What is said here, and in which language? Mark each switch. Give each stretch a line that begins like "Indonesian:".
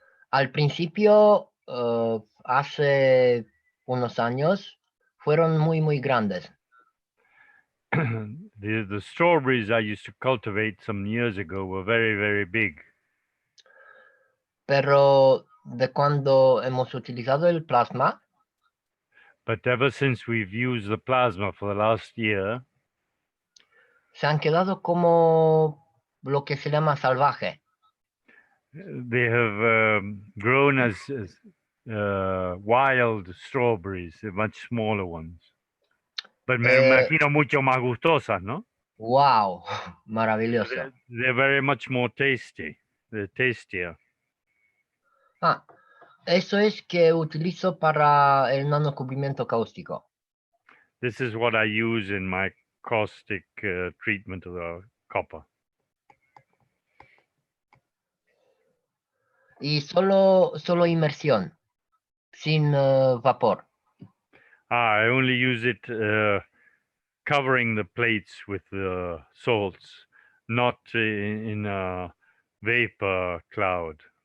Spanish: Al principio, hace unos años, fueron muy grandes.
English: The strawberries I used to cultivate some years ago were very big.
Spanish: Pero de cuando hemos utilizado el plasma,
English: But ever since we've used the plasma for the last year,
Spanish: se han quedado como lo que se llama salvaje.
English: they have grown as wild strawberries, much smaller ones. But
Spanish: me imagino mucho más gustosas, ¿no? Wow, maravilloso.
English: They're very much more tasty. They're tastier.
Spanish: Ah, eso es que utilizo para el nanocubrimiento cáustico.
English: This is what I use in my caustic treatment of the copper.
Spanish: Y solo inmersión, sin vapor.
English: I only use it covering the plates with the salts, not in a vapor cloud.